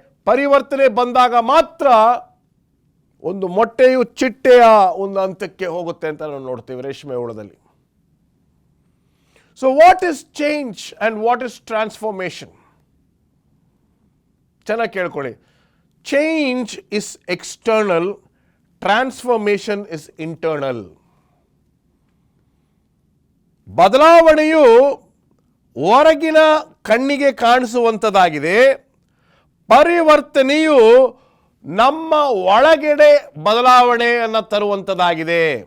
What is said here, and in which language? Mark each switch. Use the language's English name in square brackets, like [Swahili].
[Kannada] ಪರಿವರ್ತನೆ ಬಂದಾಗ ಮಾತ್ರ ಒಂದು ಮೊಟ್ಟೆಯು ಚಿಟ್ಟೆಯ ಒಂದು ಹಂತಕ್ಕೆ ಹೋಗುತ್ತೆ ಅಂತ ನಾವು ನೋಡ್ತೀವಿ ರೇಷ್ಮೆ ಹುಳದಲ್ಲಿ. [English] So what is change and what is transformation? [Kannada] ಚೆನ್ನಾಗಿ ಕೇಳ್ಕೊಳ್ಳಿ. [English] Change is external, transformation is internal. [Kannada] ಬದಲಾವಣೆಯು ಹೊರಗಿನ ಕಣ್ಣಿಗೆ ಕಾಣಿಸುವಂಥದ್ದಾಗಿದೆ, ಪರಿವರ್ತನೆಯು ನಮ್ಮ ಒಳಗಡೆ ಬದಲಾವಣೆಯನ್ನು ತರುವಂಥದ್ದಾಗಿದೆ.